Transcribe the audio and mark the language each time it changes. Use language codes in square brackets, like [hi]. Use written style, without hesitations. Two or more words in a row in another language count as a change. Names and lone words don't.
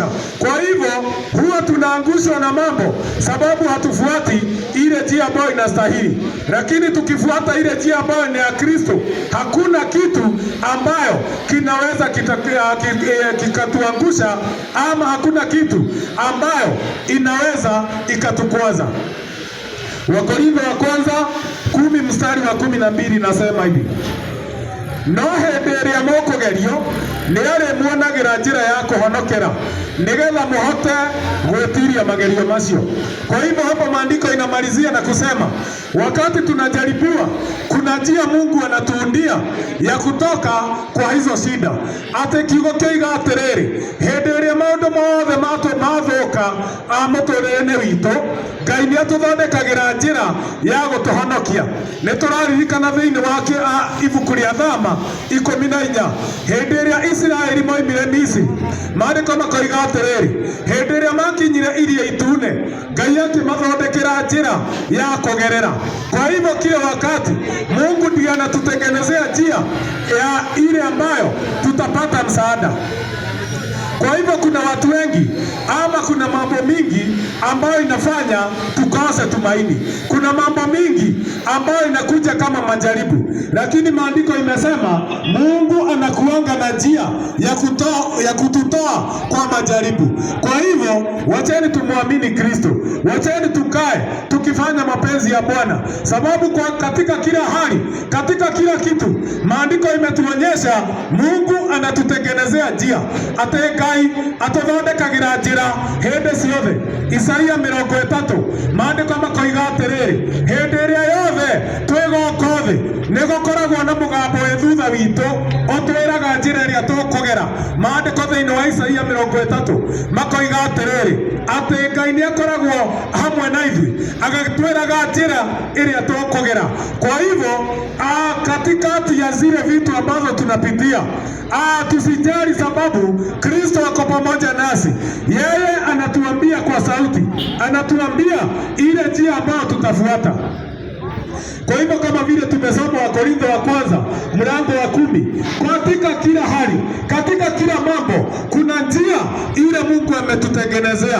[sw] Kwa hivyo huwa tunaangushwa na mambo sababu hatufuati ile njia ambayo inastahili, lakini tukifuata ile njia ambayo ni ya Kristo, hakuna kitu ambayo kinaweza kikatuangusha, ama hakuna kitu ambayo inaweza ikatukwaza. Wakorintho wa kwanza 10:12 nasema hivi: [ki] no hĩndĩ ĩrĩa mũkũgerio nĩ arĩmuonagĩra njĩra ya kũhonokera nigetha muhote gwĩtiria magerio macio. [sw] Kwa hivyo hapo maandiko inamalizia na kusema wakati tunajaribiwa, kuna njia Mungu anatuundia ya kutoka kwa hizo shida. [ki] Ate kiugo kĩoiga atĩrĩrĩ, hĩndĩ ĩrĩa maũndũ mothe mathũka mũtũrĩre-inĩ witũ, Ngai nĩ atũthondekagĩra njĩra ya gũtũhonokia. Nĩ tũraririkana thĩinĩ wa ibuku rĩa Thama 14, hĩndĩ ĩrĩa Isiraeli moimire Misiri, maandĩko makoiga atĩrĩrĩ, hĩndĩ ĩrĩa makinyire Iria Itune, Ngai akĩmathondekera njĩra ya kũgerera. [sw] Kwa hivyo kila wakati Mungu ndiye anatutengenezea njia ya ile ambayo tutapata msaada. Kwa hivyo kuna watu wengi ama kuna mambo mingi ambayo inafanya tukose tumaini. Kuna mambo mingi ambayo inakuja kama majaribu, lakini maandiko imesema Mungu anakuanga na njia ya kututoa kwa majaribu. Kwa hivyo wacheni tumwamini Kristo, wacheni tukae tukifanya mapenzi ya Bwana, sababu katika kila hali, katika kila kitu maandiko imetuonyesha Mungu anatutengenezea njia. [ki] Ngai atũthondekagĩra njĩra hĩndĩ ciothe. Isaia 30 maandĩko makoiga atĩrĩrĩ, hĩndĩ ĩrĩa yothe twĩgoka thĩ nĩ gũkoragwo na mũgambo wĩ thutha witũ ũtwĩraga njĩra ĩrĩa tũkũgera. Maandĩko thĩinĩ wa Isaia 30 makoiga atĩrĩrĩ, atĩ Ngai nĩ akoragwo hamwe na ithuĩ agatwĩraga njĩra ĩrĩa tũkũgera. [sw] Kwa hivyo katikati ya zile vitu ambazo tunapitia, tusijali sababu Kristo ako pamoja nasi. Yeye anatuambia kwa sauti, anatuambia ile njia ambayo tutafuata. Kwa hivyo kama vile tumesoma Wakorintho wa kwanza mlango wa 10, katika kila hali, katika kila mambo kuna njia ile Mungu ametutengenezea.